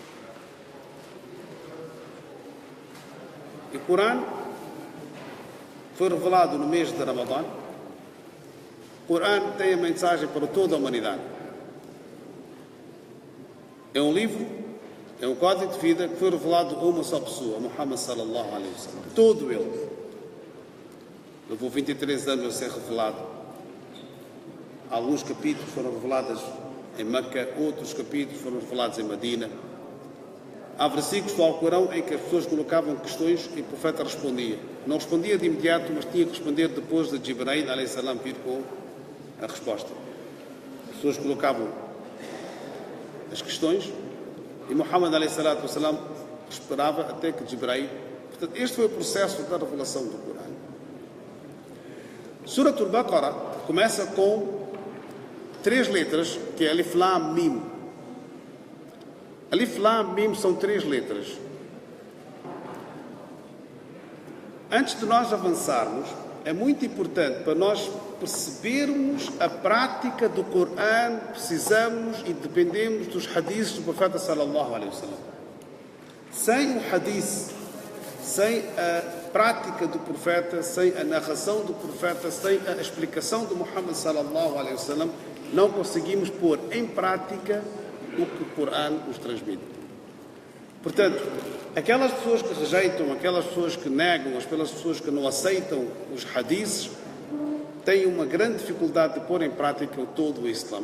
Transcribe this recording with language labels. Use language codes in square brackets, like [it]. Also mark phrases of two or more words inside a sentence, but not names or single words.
[pt] E o Corão foi revelado no mês de Ramadã. O Corão tem a mensagem para toda a humanidade. É um livro, é um código de vida que foi revelado a uma só pessoa, [ar] محمد صلى الله عليه وسلم. [pt] Todo ele. Levou 23 anos a ser revelado. Alguns capítulos foram revelados em Meca, outros capítulos foram revelados em Medina. Há versículos do Alcorão em que as pessoas colocavam questões e o profeta respondia. Não respondia de imediato, mas tinha que responder depois de Jibreel [ar] عليه السلام [pt] vir com a resposta. As pessoas colocavam as questões e Muhammad [ar] عليه الصلاة والسلام [pt] esperava até que Jibreel. Portanto, este foi o processo da revelação do Corão. Suratul Baqarah começa com 3 letras, que é [ar] ألف لام ميم. ألف لام ميم [pt] são 3 letras. Antes de nós avançarmos, é muito importante para nós percebermos a prática do Corão, precisamos e dependemos dos hadiths do profeta [ar] صلى الله عليه وسلم. [pt] Sem o hadith, sem a prática do profeta, sem a narração do profeta, sem a explicação de Muhammad [ar] صلى الله عليه وسلم, [pt] não conseguimos pôr em prática o que o Corão nos transmite. Portanto, aquelas pessoas que rejeitam, aquelas pessoas que negam, aquelas pessoas que não aceitam os hadiths, têm uma grande dificuldade de pôr em prática todo o Islã.